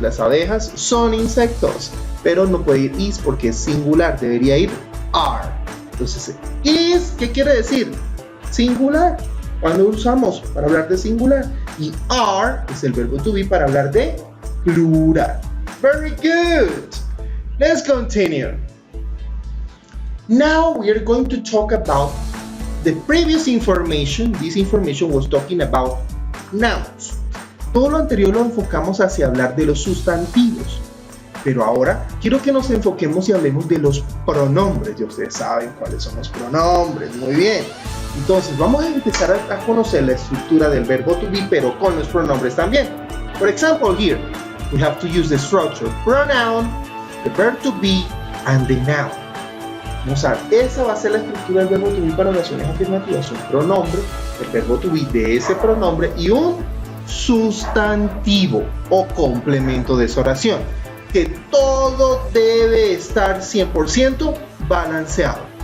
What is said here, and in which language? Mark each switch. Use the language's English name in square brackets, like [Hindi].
[Spanish] Las abejas son insectos. Pero no puede ir is porque es singular. Debería ir are. Entonces, is, ¿qué quiere decir? Singular. Cuando usamos para hablar de singular. Y are es el verbo to be para hablar de plural. [English] Very good. Let's continue. Now we are going to talk about the previous information. This information was talking about nouns. [Spanish] Todo lo anterior lo enfocamos hacia hablar de los sustantivos. Pero ahora quiero que nos enfoquemos y hablemos de los pronombres. Ya ustedes saben cuáles son los pronombres. Muy bien. Entonces vamos a empezar a conocer la estructura del verbo to be, pero con los pronombres también. [English] For example, here we have to use the structure pronoun, the verb to be, and the noun. [Spanish] Vamos a ver, esa va a ser la estructura del verbo to be para oraciones afirmativas. Un pronombre, el verbo to be de ese pronombre y un sustantivo o complemento de esa oración. Que todo debe estar 100% balanceado.